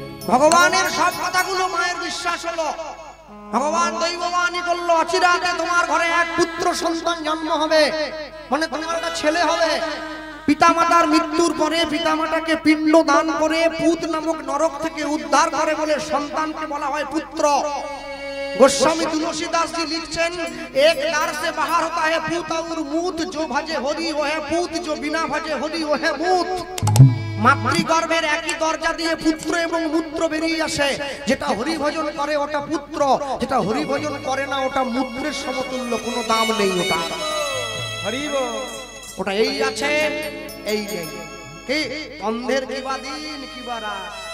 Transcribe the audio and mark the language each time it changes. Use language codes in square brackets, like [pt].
[bn] ভগবানের সব কথাগুলো মায়ের বিশ্বাস হলো। ভগবান দৈববাণী করলো অচিরাতে তোমার ঘরে এক পুত্র সন্তান জন্ম হবে, মানে তোমার একটা ছেলে হবে। পিতামাতার মৃত্যুর পরে পিতামাতাকে পিণ্ড দান করে পুত নামক নরক থেকে উদ্ধার করে বলে সন্তানকে বলা হয় পুত্র। [hi] गोस्वामी तुलसीदास जी लिखছেন एक दार से बाहर होता है पूत और मूत, जो भजे हरि वो है पूत, जो बिना भजे हरि वो है मूत। [bn] মাতৃগর্ভের একই দরজা দিয়ে পুত্র এবং মূত্র বেরিয়ে আসে। যেটা হরি ভজন করে ওটা পুত্র, যেটা হরি ভজন করে না ওটা মূত্রের সমতুল্য, কোনো দাম নেই ওটা। হরি বল। ওটা এই আছে এই নেই। কি অন্ধের কিবা দিন কিবা রাত,